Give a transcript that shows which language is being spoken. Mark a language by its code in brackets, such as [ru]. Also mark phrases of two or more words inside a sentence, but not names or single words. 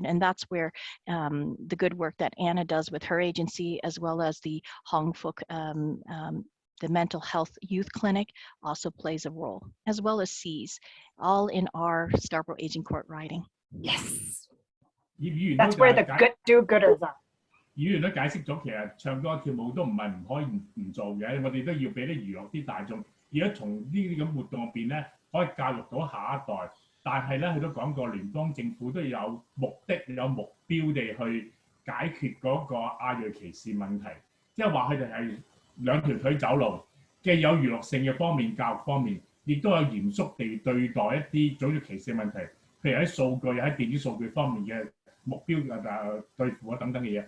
[en] And that's where the good work that Anna does with her agency, as well as the Hong Fook, the Mental Health Youth Clinic, also plays a role, as well as SEAS, all in our Scarborough Agincourt riding. Yes. [yue] 葉議員 [en] That's [yue] 都 [en] where the [yue] 解 [en] good do-gooders are. [yue] 議員都解釋咗，其實唱歌跳舞都唔係唔可以唔做嘅，我哋都要俾啲娛樂啲大眾。而家從呢啲咁活動入邊咧，可以教育到下一代。但係咧，佢都講過，聯邦政府都有目的、有目標地去解決嗰個亞裔歧視問題，即係話佢哋係兩條腿走路，既有娛樂性嘅方面、教育方面，亦都有嚴肅地對待一啲種族歧視問題，譬如喺數據、喺電子數據方面嘅目標對付啊等等嘅嘢。